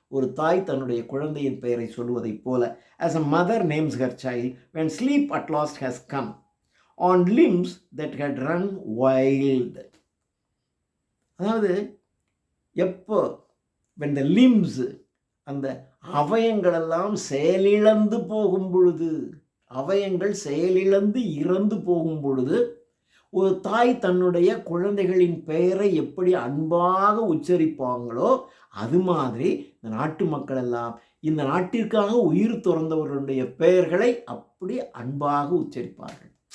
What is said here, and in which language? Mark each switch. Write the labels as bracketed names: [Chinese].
[Tamil] ஒரு தாய் தன்னுடைய குழந்தையின் பெயரை சொல்லுவதைப் போல. [English] as a mother names her child when sleep at last has come on limbs that had run wild. [Tamil] அதாவது எப்போ [English] when the limbs, [Tamil] அந்த அவயங்களெல்லாம் செயலிழந்து போகும் பொழுது, அவயங்கள் செயலிழந்து இறந்து போகும் பொழுது, ஒரு தாய் தன்னுடைய குழந்தைகளின் பெயரை எப்படி அன்பாக உச்சரிப்பாங்களோ அது மாதிரி இந்த நாட்டு மக்கள் எல்லாம் இந்த நாட்டிற்காக உயிர் துறந்தவர்களுடைய பெயர்களை அப்படி அன்பாக உச்சரிப்பார்கள்.